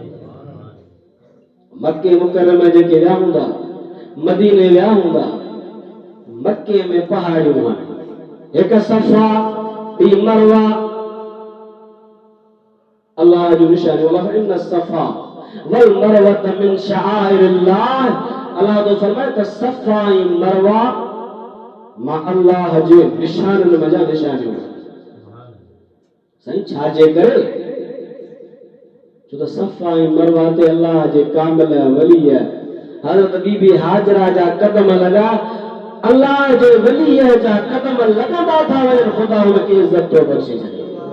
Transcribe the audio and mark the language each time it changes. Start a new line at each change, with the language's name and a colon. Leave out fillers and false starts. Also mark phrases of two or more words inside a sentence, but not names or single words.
Sindhi: मके मुकरमे जेके विया हूंदा, मदीने विया हूंदा, मके में पहाड़ियूं आहिनि, हिकु सफ़ा, ॿी मरवा। अल्लाह जो निशानी
Arabic: إن الصفا والمروة من شعائر الله.
Sindhi: अल्लाह तो फरमाए त सफ़ा ऐं मरवा मां अल्लाह जे निशाननि मज़ा निशानियूं। साईं छाजे करे? छो त सफ़ा ऐं मरवा ते अल्लाह जे कामिल वली हज़रत बीबी हाजरा जा कदम लॻा अल्लाह जे वली जा कदम लॻंदा था वञनि ख़ुदा हुनखे इज़त थो बख़्शे छॾे।